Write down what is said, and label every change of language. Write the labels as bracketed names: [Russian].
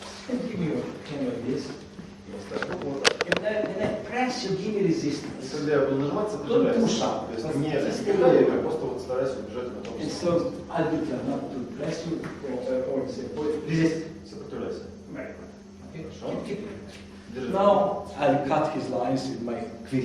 [English] And give me your hand like this. And then I press, you give me resistance. [Russian] Когда я буду нажимать, сопротивляйся. То есть не сопротивляй, а просто вот старайся убежать на том [English] And so I'll be trying not to press you or say, resist. [Russian] Сопротивляйся. [English] Okay? [Russian] Хорошо. [English] Keep it. [Russian] Держи. [English] Now I'll cut his lines with my quick